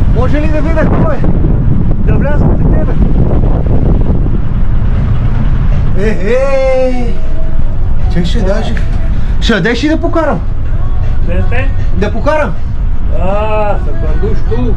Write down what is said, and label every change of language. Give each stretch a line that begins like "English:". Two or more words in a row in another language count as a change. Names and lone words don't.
Bulgarian: Може ли да видя кой? Да вляза при тебе. Чай ще даже. Ще дадеш ли да покарам?
Romanian: Este?
Bulgarian: Да покарам?
Romanian: Ah, să conduci tu.